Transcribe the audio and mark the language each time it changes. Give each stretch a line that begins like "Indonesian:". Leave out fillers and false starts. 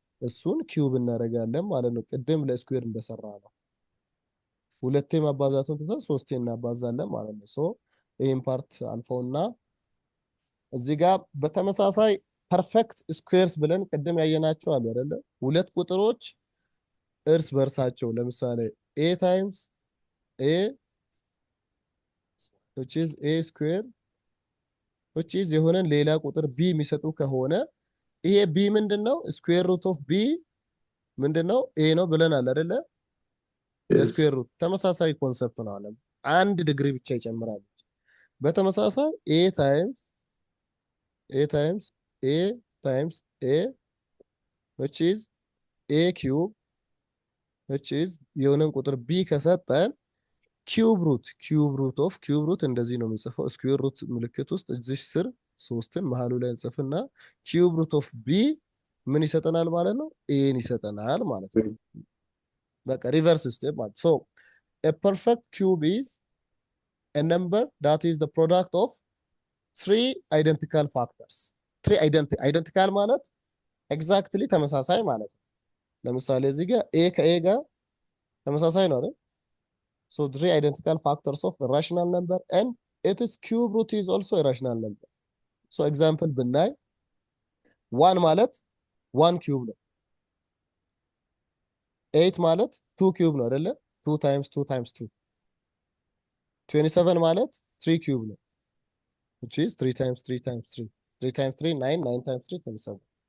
Amharic: እሱን ኪዩብ እናደርጋለን ማለት ነው። ቅድም ለስኩዌር እንደሰራ ነው። ሁለቴ ማባዛቱን ትተን ሶስቴ እናባዛለን ማለት ነው። ሶ ይሄን ፓርት አልፈውና እዚህ ጋር በተመሳሳይ ፐርፌክት ስኩዌርስ ብለን ቅድም ያየናቸው አሉ አይደለ? ሁለት ቁጥሮች እርስ በርሳቸው ለምሳሌ
English: a times a which is a square which is
Amharic: የሆነን ሌላ ቁጥር b የሚሰጡ ከሆነ ይሄ b ምንድነው?
English: ስኩዌር ሩት ኦፍ b
Amharic: ምንድነው? a ነው ብለናል አይደለ?
English: Yes.
Amharic: ስኩዌር ሩት ተመሳሳይ ኮንሰፕት ነው አለ። አንድ ዲግሪ ብቻ ይጨምራል። በተመሳሳይ
English: a times a times a times a which is
Amharic: a cube which is የሆነን ቁጥር b ከሰጠን ኪዩብ ሩት ኦፍ ኪዩብ ሩት እንደዚህ ነው የሚጽፈው። ስኩዌር ሩት ምልክት ውስጥ እዚህ ስር ሶስትን መሃሉ ላይ እንጽፍና ኪዩብ ሩት ኦፍ ቢ ምን ይሰጠናል ማለት ነው? ኤን ይሰጠናል ማለት ነው። በቃ ሪቨርስ ስቴፕ ማለት ሶ
English: a perfect cube is a number that is the product of three identical factors. three identical
Amharic: ማለት ኤግዛክትሊ ተመሳሳይ ማለት ነው። ለምሳሌ እዚህ ጋር a ከa ጋር ተመሳሳይ ነው አይደል?
English: So three identical factors of a rational number and its cube root is also a rational number. So example
Amharic: ብናይ 1 ማለት 1 cube ነው። 8 ማለት 2 cube ነው አይደለ?
English: 2 times 2 times 2. 27
Amharic: ማለት
English: 3 cube
Amharic: ነው.
English: which is 3 times 3 times 3. 3 times 3 9 9 times 3 27.